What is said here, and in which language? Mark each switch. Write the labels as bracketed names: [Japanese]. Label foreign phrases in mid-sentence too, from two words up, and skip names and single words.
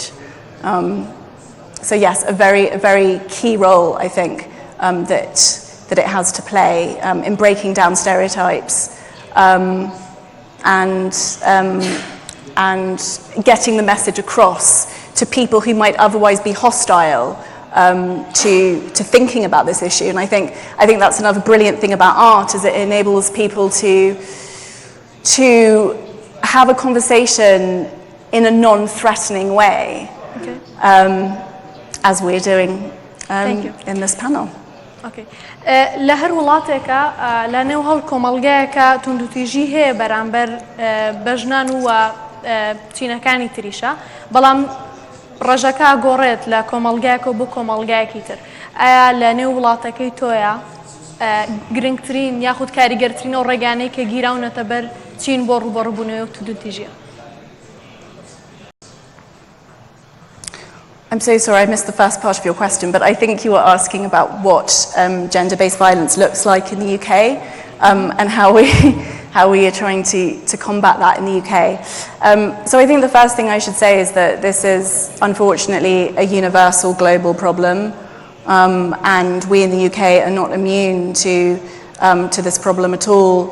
[English] So yes, a very key role, I think, that it has to play in breaking down stereotypes and getting the message across to people who might otherwise be hostile to thinking about this issue. And I think that's another brilliant thing about art, is it enables people to have a conversation in a non-threatening way, as we're doing in this panel. Okay. [Central Kurdish] لە هەر وڵاتێکە لە نێو هەڵ کۆمەڵگایەکە توندوتیژی هەیە بەرامبەر بەژنان و چینەکانی تریشە، بەڵام ڕێژەکە گۆڕێت لە کۆمەڵگایەکە بۆ کۆمەڵگایەکی تر. ئایا لە نێو وڵاتەکەی تۆیە گرنگترین یاخود کاریگەرترین و ڕێگانەی کە گیراونەتە بەر چین بۆ ڕوبەڕووبوونەوەی و توندوتیژیە؟ [English] I'm so sorry, I missed the first part of your question, but I think you were asking about what gender-based violence looks like in the UK and how we are trying to combat that in the UK. So I think the first thing I should say is that this is unfortunately a universal global problem, and we in the UK are not immune to this problem at all.